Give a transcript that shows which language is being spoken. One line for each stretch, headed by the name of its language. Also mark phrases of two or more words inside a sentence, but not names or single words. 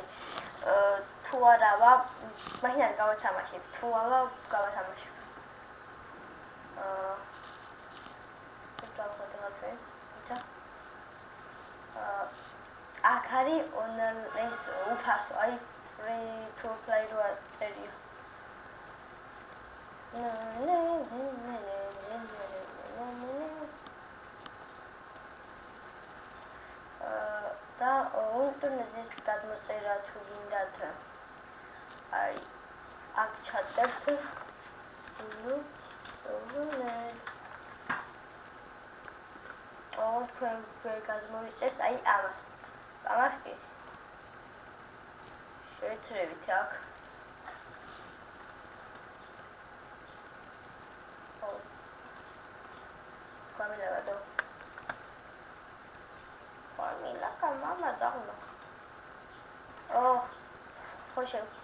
Georgian: თუ არა მაშინ არ გავათამაშებ. თუ არა გავათამაშებ. აქ არის ეს უფასო, აი
English: free to play
Georgian: რო წერია. და ინტერნეტის გადმოწერა თუ გინდათ აი აქ ჩაწერთ თქვენ გადმოვიწერთ აი ამას. ამას კი შევეცრებით აქ.
Portuguese: Camila do. Camila, calma, dá-me. Oh, poxa.